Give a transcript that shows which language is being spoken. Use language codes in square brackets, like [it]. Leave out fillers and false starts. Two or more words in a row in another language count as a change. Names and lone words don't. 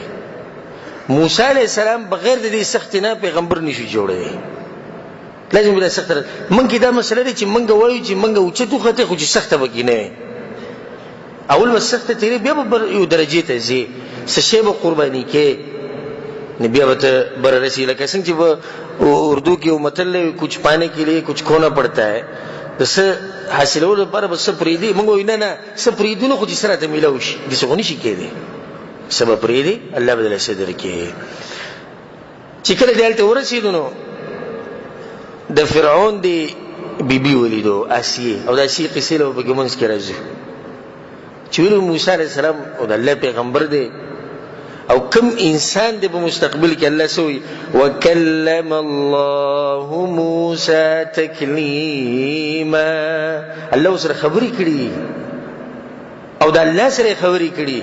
[ps] موسی [ar] علیه السلام [ps] بغیر د دې سخت نه پیغمبر نشي جوړوي، لازم بلا سخت. مونږ دا مسله دي چې مونږ وایو چې مونږ اوچتو خته خو چې سخته وګینه، اول ما سخته تیرې بیا به یو درجه ته ځي، څه شی به قرباني کې نه بیا به بر رسی. لکه څنګه چې اردو کې یو متل [ur] ہے کچھ پانے کے لیے کچھ کھونا پڑتا ہے، [ps] دسه حاصلولو لپاره به څه پرېږدي. موږ وایو نه څه پرېږدو نو خو چې سره ته میلاو شي داسې خو نشي کېدی، څه به پرېږدي الله به دله څه درکړي. چې کله دې هلته ورسېدو نو د فرعون د بیبي ولیدو آسیې، او د آسیې قصې له به پکې منځ کې راځي چې ویلو موسی [ar] علیه السلام [ps] او د الله پیغمبر دی او کم انسان دی په مستقبل کې الله سوی [ar] وکلم الله موسی تکلیما، [ps] الله سره خبرې کړي او د الله سره خبرې کړي.